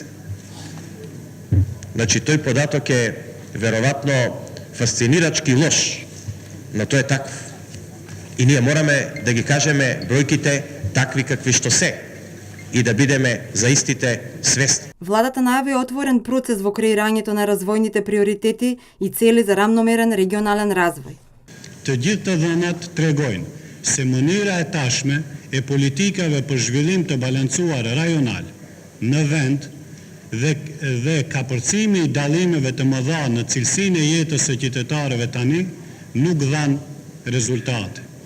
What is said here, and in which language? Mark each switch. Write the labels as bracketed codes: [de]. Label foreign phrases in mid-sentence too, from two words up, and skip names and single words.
[mk] Значи, тој податок е веројатно фасцинирачки лош, но тој е таков. И ние мораме да ги кажеме бројките такви какви што се и да бидеме за истите свесни. Владата најави отворен процес во креирањето на развојните приоритети и цели за рамномерен регионален развој. [sq] Të gjithë të dhënat tregojnë se mënyra e tashme e politikave për zhvillim të balancuar rajonal në vend dhe kapërcimi i dallimeve të mëdha në cilësinë e jetës së qytetarëve tani nuk dhan rezultate.